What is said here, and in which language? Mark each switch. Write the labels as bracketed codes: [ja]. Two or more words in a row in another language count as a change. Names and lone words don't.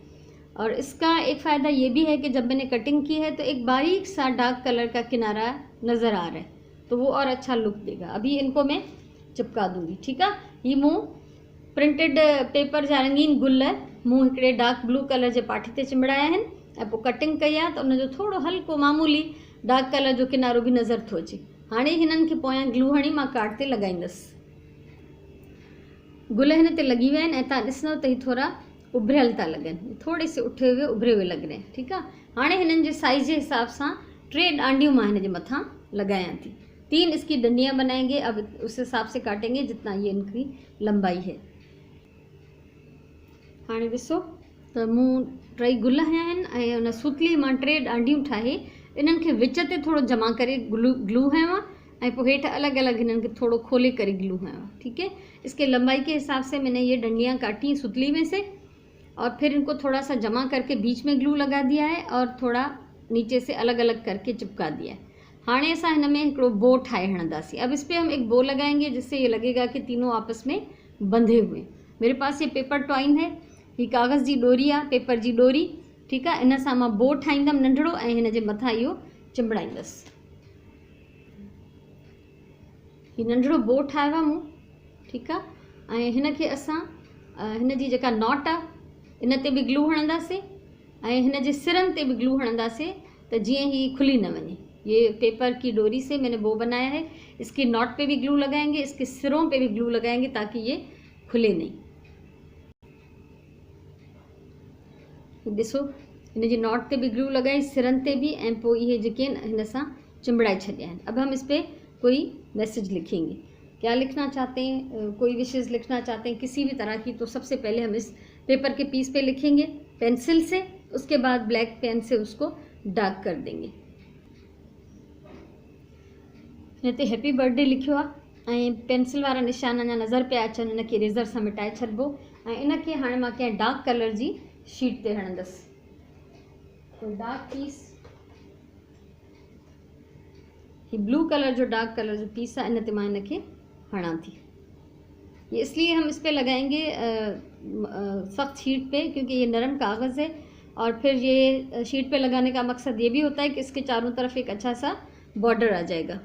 [hi] और इसका एक फ़ायदा ये भी है कि जब मैंने कटिंग की है तो एक बारीक सा [en] dark color [hi] का किनारा नज़र आ रहा है, तो वो और अच्छा लुक देगा। अभी इनको मैं चिपका दूंगी, ठीक है। [sd] ये मूं प्रिंटेड पेपर जा रंगीन गुल मूं हिकिड़े [en] dark blue color [sd] जे पाठी ते चिमड़ाया आहिनि ऐं पोइ कटिंग कई आहे, त उनजो थोरो हल्को मामूली [en] dark color [sd] जो किनारो भी नज़र थो अचे। हाणे हिननि खे पोयां ग्लू हणी मां कार्ड ते लॻाईंदसि। गुल हिन ते लॻी विया आहिनि ऐं तव्हां ॾिसंदव त हीअ थोरा उभरियल था लॻनि, [hi] थोड़े से उठे हुए उभरे हुए लग रहे हैं, ठीक है। [sd] हाणे हिननि जे साइज़ जे हिसाब सां 3 डांडियूं मां हिन जे मथां लगायां थी। [hi] 3 इसकी डंडियाँ बनाएंगे। अब उस हिसाब से काटेंगे जितना ये इनकी लंबाई है। [sd] हाणे ॾिसो त मूं 3 गुल हया आहिनि ऐं उन सुतली मां 3 डांडियूं ठाहे इन्हनि खे विच ते थोड़ो जमा करे ग्लू हयो आहे ऐं पोइ हेठि अलॻि अलॻि हिननि खे थोड़ो खोले करे ग्लू हयो आहे, [hi] ठीक है। इसके लंबाई के हिसाब से मैंने ये डंडियाँ काटी सुतली में से और फिर इनको थोड़ा सा जमा करके बीच में ग्लू लगा दिया है और थोड़ा नीचे से अलग अलग करके चिपका दिया है। [sd] हाणे असां हिन में हिकिड़ो बो ठाहे हणंदासीं। [hi] अब इस पर हम एक बो लगाएंगे जिससे ये लगेगा कि तीनों आपस में बंधे हुए। मेरे पास ये पेपर टॉइन है, [sd] ये कागज़ जी डोरी आहे, पेपर जी डोरी, ठीकु आहे। इन सां मां बो ठाहींदमि नंढिड़ो ऐं हिन जे मथां इहो चिंबड़ाईंदसि। हीउ नंढिड़ो बो ठाहियो आहे मूं, ठीकु आहे। ऐं हिन खे असां हिन जी जेका नॉट आहे इन ते बि ग्लू हणंदासीं ऐं हिन जे सिरनि ते बि ग्लू हणंदासीं त जीअं ही खुली न वञे। [hi] ये पेपर की डोरी से मैंने बो बनाया है, इसकी नॉट पे भी ग्लू लगाएंगे, इसके सिरों पे भी ग्लू लगाएंगे ताकि ये खुले नहीं। [sd] ॾिसो हिन जी नॉट ते भी ग्लू लगाई, सिरनि ते भी, ऐं पोइ इहे जेके आहिनि हिन सां चिंबड़ाए छॾिया आहिनि। [hi] अब हम इस पर कोई मैसेज लिखेंगे। क्या लिखना चाहते हैं, कोई विशेष लिखना चाहते हैं किसी भी तरह की, तो सबसे पहले हम इस पेपर के पीस पे लिखेंगे पेंसिल से, उसके बाद [en] black pen [hi] से उसको डार्क कर देंगे। [sd] हिन ते [en] happy birthday [sd] लिखियो आहे ऐं पेंसिल वारा निशान अञा नज़र पिया अचनि, इनखे इरेज़र सां मिटाए छॾिबो ऐं इनखे हाणे मां कंहिं [en] dark color [sd] जी शीट ते हणंदसि। तो [en] dark piece, [sd] ही [en] blue color [sd] जो [en] dark color [sd] जो पीस आहे, इन ते मां इनखे हणां थी। [hi] ये इसलिए हम इस पे लगाएंगे सख्त शीट पे क्योंकि ये नरम कागज़ है, और फिर ये शीट पे लगाने का मकसद ये भी होता है कि इसके चारों तरफ एक अच्छा सा बॉर्डर आ जाएगा।